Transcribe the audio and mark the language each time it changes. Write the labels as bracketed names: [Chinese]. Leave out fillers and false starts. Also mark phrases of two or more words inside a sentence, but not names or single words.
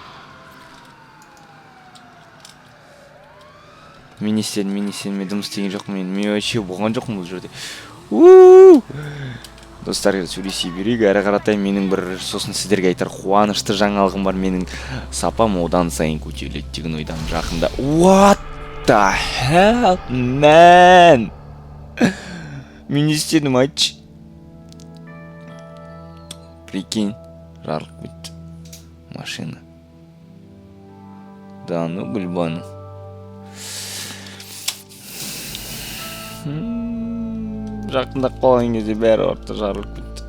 [Kazakh] Мен істедім, мен жұмыс істеген жоқпын, мен вообще болған жоқпын бұл жерде. Достар, сөйлесе берейік, әрі қаратай менің бір сосын сіздерге айтар қуанышты жаңалығым бар, менің сапам одан сайын көтеріледі деген ойдамын жақында. [English] What the hell, man? [Kazakh] Мен не істедім, айтшы. Прикинь, жарық бітті. Машина. [Russian] Да, ну, [Kazakh] гүлбану. Жақындап қалған кезде бәрі орта жарылып кетті.